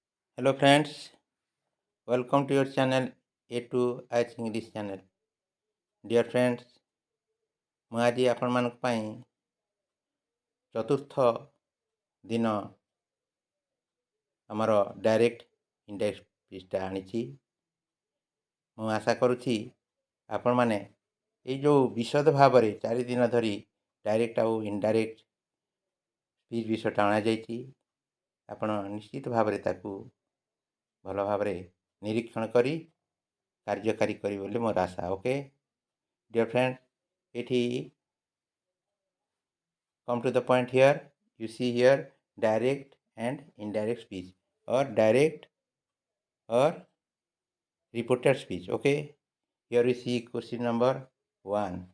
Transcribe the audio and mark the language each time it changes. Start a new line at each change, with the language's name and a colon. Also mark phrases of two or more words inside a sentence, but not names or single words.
English: Hello friends, welcome to your channel A2 H English channel. Dear friends,
Odia: ମୁଁ ଆଜି ଆପଣମାନଙ୍କ ପାଇଁ ଚତୁର୍ଥ ଦିନ ଆମର
English: direct index speech
Odia: ଆଣିଛି। ମୁଁ ଆଶା କରୁଛି ଆପଣମାନେ ଏଇ ଯେଉଁ ବିଶଦ ଭାବରେ 4 ଦିନ ଧରି ଡାଇରେକ୍ଟ ଆଉ
English: indirect speech
Odia: ବିଷୟଟା ଅଣାଯାଇଛି, ଆପଣ ନିଶ୍ଚିତ ଭାବରେ ତାକୁ ଭଲ ଭାବରେ ନିରୀକ୍ଷଣ କରି କାର୍ଯ୍ୟକାରୀ କରିବେ ବୋଲି ମୋର ଆଶା।
English: ଓକେ dear friends, ଏଠି come to the point here. You see here direct and indirect speech or direct or reported speech. Okay, here we see question number 1.